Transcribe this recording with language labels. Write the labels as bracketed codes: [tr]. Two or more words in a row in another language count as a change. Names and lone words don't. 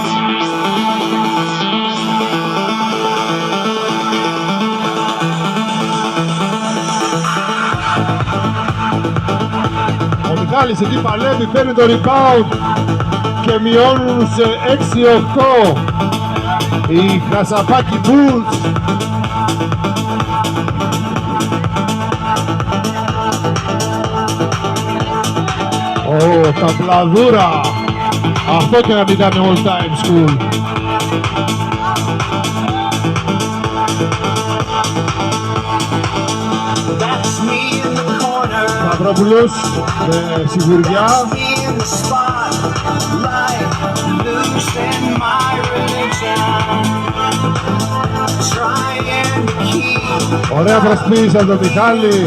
[el] Ο Μιχάλης εκεί παλεύει, παίρνει το rebound και μειώνουν σε 6-8 οι Χασαπάκι Bulls. Ταμπλαδούρα. Αυτό και να μην ήταν [en] all time school. [el] Σταυρόπουλος με σιγουριά. Ωραία προσπίση από τον Μιχάλη.